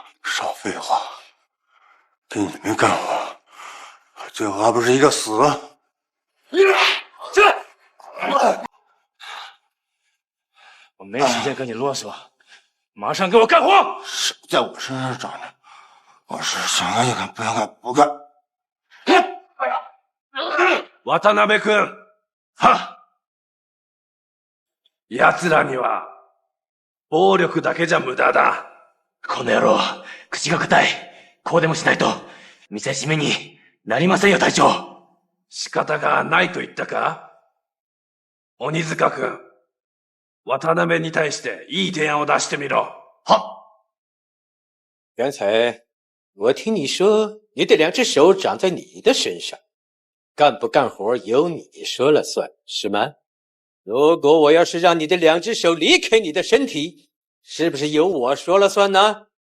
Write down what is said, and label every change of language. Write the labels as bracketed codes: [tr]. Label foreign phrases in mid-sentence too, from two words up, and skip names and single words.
[zh] 少废话，给你们干活，最后还不是一个死？我没时间跟你啰嗦，马上给我干活！手在我身上长的，我是想干就干，不想干不干。 [ja] 渡辺君。は奴らには、暴力だけじゃ無駄だ。この野郎、口が硬い。こうでもしないと、見せしめになりませんよ、隊長。仕方がないと言ったか？鬼塚君、渡辺に対していい提案を出してみろ。 [zh] 刚才我听你说，你的2只手长在你的身上，干不干活由你说了算，是吗？如果我要是让你的2只手离开你的身体，是不是由我说了算呢？